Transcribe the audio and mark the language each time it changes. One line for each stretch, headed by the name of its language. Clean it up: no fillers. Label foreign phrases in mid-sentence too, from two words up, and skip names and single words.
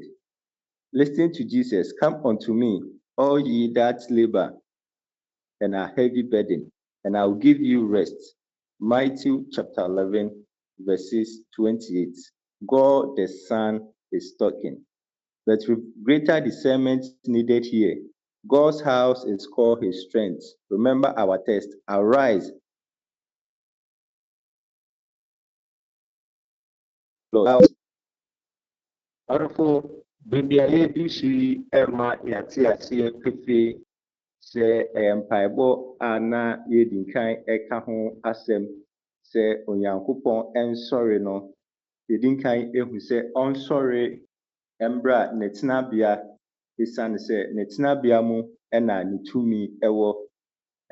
English: Listen to Jesus, come unto me, all ye that labor and are heavy burden, and I'll give you rest. Matthew chapter 11, verses 28. God the Son is talking. But with greater discernment needed here. God's house is called his strength. Remember our text, arise.
Akan: Arfo bibiaye bisi ema yate ase pepe sɛ ɛyɛ mpaebɔ a na yɛdi nkan ɛka ho asɛm sɛ Onyankopɔn ɛnsɔre no, yɛdi nkan ehu sɛ ɔnsɔre mbra ne tenabea esiane sɛ ne tenabea mu ɛna ne tumi ɛwɔ.